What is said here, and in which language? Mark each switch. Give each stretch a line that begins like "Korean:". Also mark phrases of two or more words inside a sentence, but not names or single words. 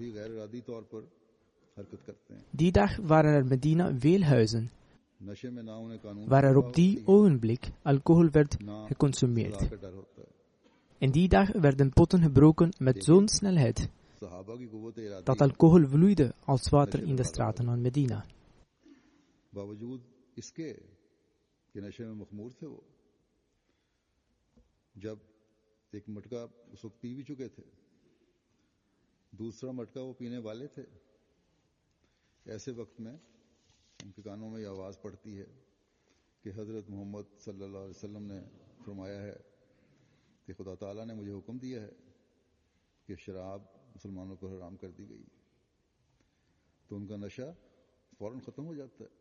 Dutch: Die dag waren er in Medina veel huizen, waar er op die ogenblik alcohol werd geconsumeerd. En die dag werden potten gebroken met zo'n snelheid, dat alcohol vloeide als water in de straten van Medina.
Urdu: جب ایک مٹکا اس وقت پی بھی چکے تھے، دوسرا مٹکا وہ پینے والے تھے، ایسے وقت میں ان کے کانوں میں یہ آواز پڑتی ہے کہ حضرت محمد
Arabic: صلى الله عليه وسلم
Urdu: نے فرمایا ہے کہ خدا تعالیٰ نے مجھے حکم دیا ہے کہ شراب مسلمانوں پر حرام کر دی گئی، تو ان کا نشہ فوراً ختم ہو جاتا ہے.